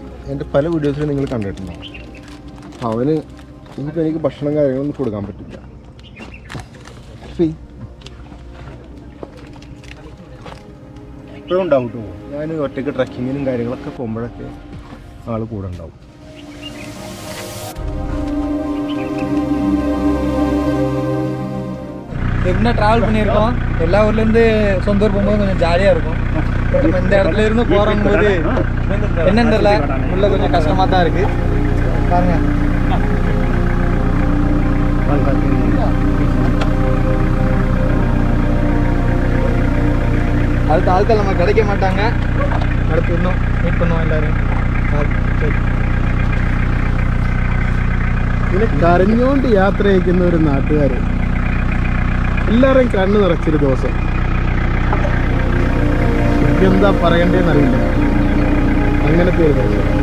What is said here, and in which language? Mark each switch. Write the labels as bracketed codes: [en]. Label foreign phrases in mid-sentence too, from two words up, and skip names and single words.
[ml] എൻ്റെ പല വീഡിയോസിലും നിങ്ങൾ കണ്ടിട്ടുണ്ടാവും. അവന് ഇനിയിപ്പോൾ എനിക്ക് ഭക്ഷണം കാര്യങ്ങളൊന്നും കൊടുക്കാൻ പറ്റില്ല. ഇപ്പോഴും ഉണ്ടാവും കേട്ടോ. ഞാൻ ഒറ്റയ്ക്ക് ട്രക്കിങ്ങിനും കാര്യങ്ങളൊക്കെ പോകുമ്പോഴൊക്കെ ആൾ കൂടെ ഉണ്ടാവും. [ta] எப்படின்னா ட்ராவல் பண்ணியிருக்கோம். எல்லா ஊர்லேருந்து சொந்த ஊர் போகும்போது கொஞ்சம் ஜாலியாக இருக்கும். நம்ம இந்த இடத்துல இருந்து போகும்போது என்னன்னு தெரியல, உள்ள கொஞ்சம் கஷ்டமாக தான் இருக்குது. பாருங்க, அடுத்த ஆட்கள் நம்ம கிடைக்க மாட்டாங்க. அடுத்து இன்னும் மீட் பண்ணுவோம் எல்லாரும். [ml] ഇങ്ങനെ കരഞ്ഞുകൊണ്ട് യാത്ര അയക്കുന്ന ഒരു നാട്ടുകാർ, എല്ലാവരെയും കണ്ണ് നിറച്ചൊരു ദിവസം. എനിക്കെന്താ പറയണ്ടേന്നറിയില്ല, അങ്ങനത്തെ ഒരു ദിവസം.